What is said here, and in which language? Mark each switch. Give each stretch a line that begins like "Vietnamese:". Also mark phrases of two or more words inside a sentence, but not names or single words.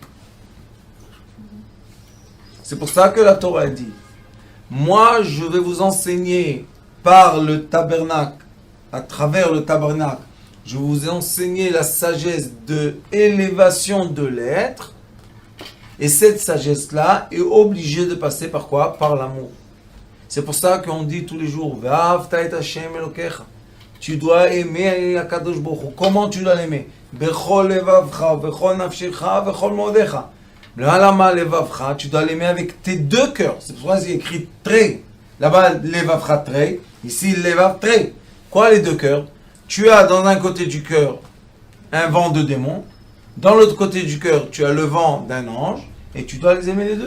French: C'est pour ça que la Torah dit, moi, je vais vous enseigner par le tabernacle, à travers le tabernacle, je vais vous enseigner la sagesse de élévation de l'être. Et cette sagesse-là est obligée de passer par quoi? Par l'amour. C'est pour ça qu'on dit tous les jours,
Hebrew: ואהבת את ה׳ אלוקיך.
French: Tu dois aimer
Hebrew: הקדוש ברוך הוא.
French: Comment tu dois l'aimer?
Hebrew: בכל לבבך בכל נפשך בכל מאדך. למה לבבך,
French: tu dois l'aimer avec tes 2 cœurs. C'est pour ça qu'il y a écrit trei. Là-bas,
Hebrew: לבבך תרי.
French: Ici,
Hebrew: לבב תרי.
French: Quoi les 2 cœurs? Tu as dans un côté du cœur un vent de démon. Dans l'autre côté du cœur, tu as le vent d'un ange. Et tu dois les aimer les 2.